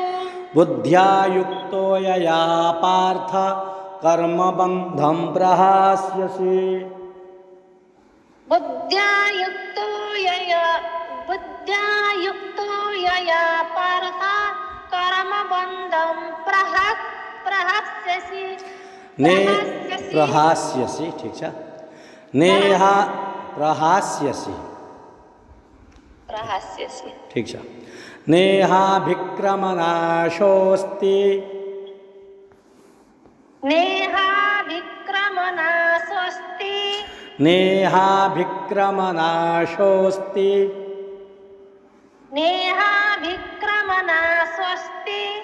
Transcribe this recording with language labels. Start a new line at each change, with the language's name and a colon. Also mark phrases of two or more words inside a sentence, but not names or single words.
Sanskrit: बुद्ध्या युक्तो यया पार्थ कर्मबन्धं प्रहास्यसि बुद्ध्या युक्तो यया पार्थ कर्मबन्धं प्रहास्यसि प्रहास्यसि
Nepali: ठीक छ
Sanskrit: नेहा प्रहास्यसि प्रहास्यसि
Nepali: ठीक छ नेहाभिक्रमनाशोऽस्ति
Sanskrit: नेहाभिक्रमनाशोऽस्ति नेहाभिक्रमनाशोऽस्ति नेहाभिक्रमनाशोऽस्ति